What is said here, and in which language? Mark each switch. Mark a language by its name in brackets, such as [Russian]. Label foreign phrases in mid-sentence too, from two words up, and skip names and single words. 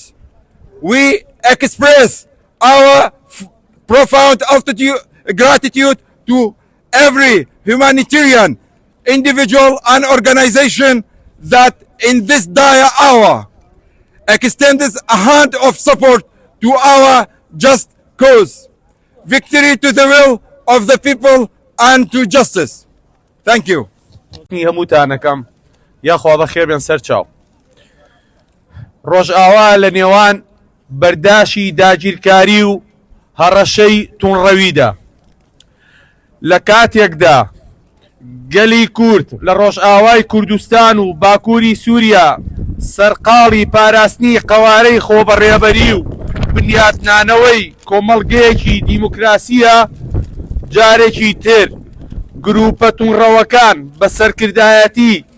[English] We express our profound gratitude to every humanitarian individual and organization that in this dire hour extends a hand of support to our just cause. Victory to the will of the people and to justice. Thank you. [Central Kurdish] هەمووتانەکەم یاخوا بەخێر بێن سەر چاو. ڕۆژئاوا لە نێوان بەرداشی داگیرکاری و هەڕەشەی توونڕەویدا لە کاتێکدا گەلی کورد لە ڕۆژئاوای کوردستان و باکووری سووریا سەرقاڵی پاراستنی قەوارەی خۆبەڕێبەری و بنیاتنانەوەی کۆمەڵگەیەکی دیموکراسیە جارێکی تر گروپە توونڕەوەکان بە سەرکردایەتی